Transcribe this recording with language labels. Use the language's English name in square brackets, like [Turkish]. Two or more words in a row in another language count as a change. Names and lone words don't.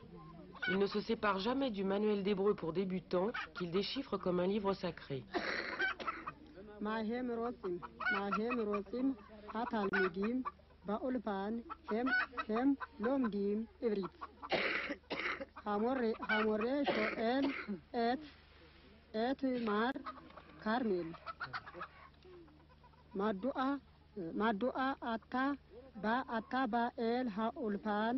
[French] Il ne se sépare jamais du manuel d'hébreu pour débutants qu'il déchiffre comme un livre sacré. [Hebrew] מעהם רוצים התלמידים באולפן הם לומדים עברית. המורה שואל את מר כרמל, מדוע אתה בא אל האולפן?